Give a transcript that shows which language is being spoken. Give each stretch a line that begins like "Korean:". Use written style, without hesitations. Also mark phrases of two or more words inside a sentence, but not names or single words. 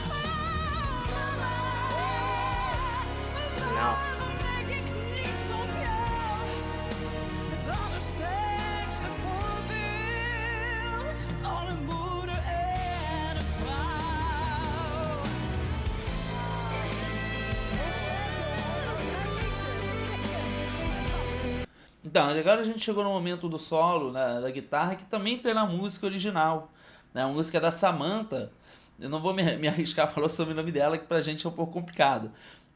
Dutch: Waarom denk ik niet op jou? Het allersterkste voorbeeld van een moeder en een vrouw.
Portuguese: Então, agora a gente chegou no momento do solo, né, da guitarra, que também tem na música original, né? A música da Samantha. Eu não vou me arriscar a falar sobre o nome dela, que pra gente é um pouco complicado.